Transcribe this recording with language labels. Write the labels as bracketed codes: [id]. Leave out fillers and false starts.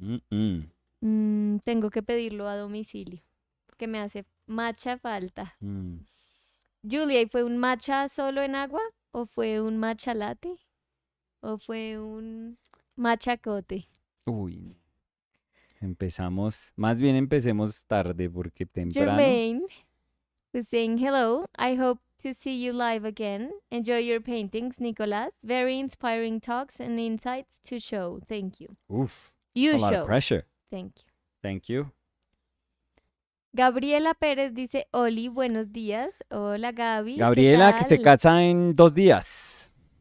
[es] Tengo que pedirlo a domicilio porque me hace matcha falta. Julia, ¿y fue un matcha solo en agua? ¿O fue un matcha latte? ¿O fue un matcha cote? Uy. Más bien empecemos tarde porque temprano. [en] Jermaine was saying hello. I hope to see you live again. Enjoy your paintings, Nicolas. Very inspiring talks and insights to show. Thank you. Uf. You It's a lot show. of pressure. Thank you. Thank you. [es] Gabriela Pérez dice, Oli, buenos días. Hola, Gaby. Gabriela, que se casa en 2 días.